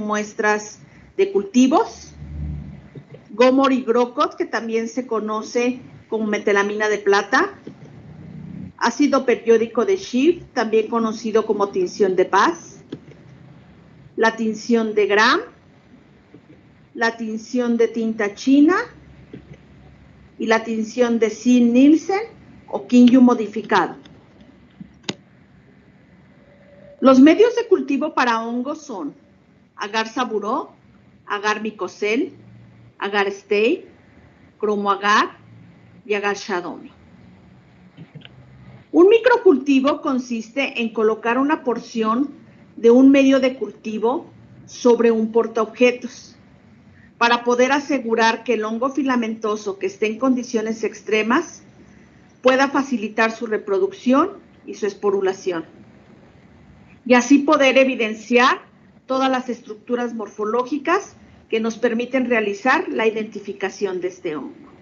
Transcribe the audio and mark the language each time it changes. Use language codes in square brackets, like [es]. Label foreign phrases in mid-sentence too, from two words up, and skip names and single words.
[es] muestras de cultivos, Gomor y Grocot, que también se conoce como metelamina de plata, ácido periódico de Schiff, también conocido como tinción de Paz, la tinción de Gram, la tinción de tinta china y la tinción de Zinn-Nielsen o Kinyu modificado. Los medios de cultivo para hongos son agar saburó, agar micocel, agar stay, cromoagar y agar shadome. Un microcultivo consiste en colocar una porción de un medio de cultivo sobre un portaobjetos para poder asegurar que el hongo filamentoso que esté en condiciones extremas pueda facilitar su reproducción y su esporulación, y así poder evidenciar todas las estructuras morfológicas que nos permiten realizar la identificación de este hongo.